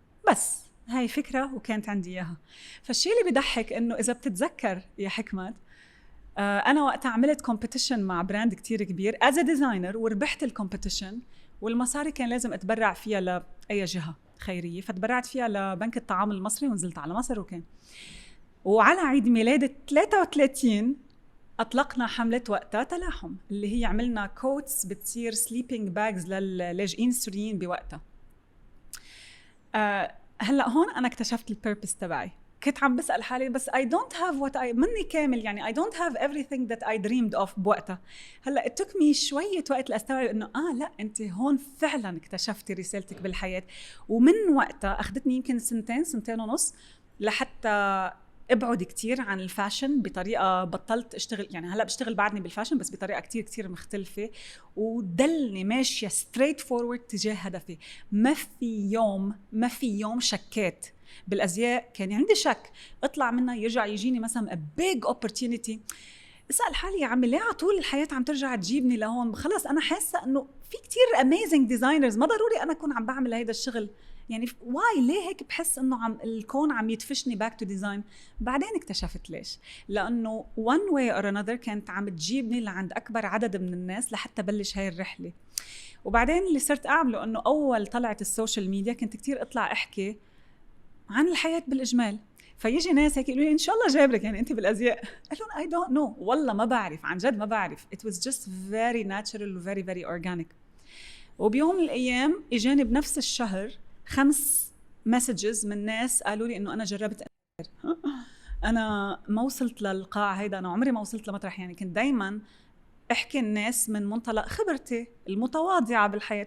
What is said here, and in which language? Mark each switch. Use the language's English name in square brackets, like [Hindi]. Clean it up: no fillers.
[Arabic] بس هاي فكرة وكانت عندي إياها. فالشيء اللي بيضحك إنه إذا بتتذكر يا حكمت، أنا وقتها عملت كومبيتيشن مع براند كتير كبير [English] as a designer [Arabic] وربحت الكومبيتيشن، والمصاري كان لازم أتبرع فيها لأي جهة خيرية، فتبرعت فيها لبنك الطعام المصري ونزلت على مصر. وعلى عيد ميلاد 33 أطلقنا حملة وقتها تلاحم، اللي هي عملنا كوتس بتصير sleeping bags للاجئين السوريين بوقتها. هلأ هون أنا اكتشفت البيربس تبعي. كنت عم بسأل حالي بس [English] I don't have what I [Arabic] مني كامل، يعني [English] I don't have everything that I dreamed of بوقتها. [Arabic] هلأ [English] it took me [Arabic] شوية وقت لأستوعب إنه لا أنت هون فعلا اكتشفتي رسالتك بالحياة. ومن وقتها أخذتني يمكن سنتين ونص لحتى ابعد كتير عن الفاشن بطريقة بطلت اشتغل. يعني هلأ بشتغل بعدني بالفاشن بس بطريقة كتير مختلفة، ودلني ماشية straight forward تجاه هدفي. ما في يوم شكيت بالأزياء. كان عندي شك اطلع منها يرجع يجيني مثلا [English] a big opportunity، [Arabic] اسأل حالي يا عمي ليه على طول الحياة عم ترجع تجيبني لهون؟ خلاص أنا حاسة إنه في كتير amazing designers، ما ضروري أنا أكون عم بعمل هيدا الشغل. يعني واي ليه هيك بحس إنه الكون عم يدفشني [English] back to design. [Arabic] بعدين اكتشفت ليش، لأنه [English] one way or another [Arabic] كانت عم تجيبني لعند أكبر عدد من الناس لحتى بلش هاي الرحلة. وبعدين اللي صرت أعمله إنه أول طلعت السوشيال ميديا كنت كتير أطلع أحكي عن الحياة بالإجمال. فيجي ناس هيك يقولوا لي إن شاء الله جابرك يعني أنت بالأزياء. قالوا [English] I don't know، [Arabic] والله ما بعرف، عن جد ما بعرف. [English] It was just very natural و very very organic. [Arabic] وبيوم من الأيام إجاني بنفس الشهر 5 مسجز من ناس قالوا لي إنه أنا جربت أنا ما وصلت للقاع هيدا، أنا عمري ما وصلت لمطرح. يعني كنت دايما احكي الناس من منطلق خبرتي المتواضعة بالحياة.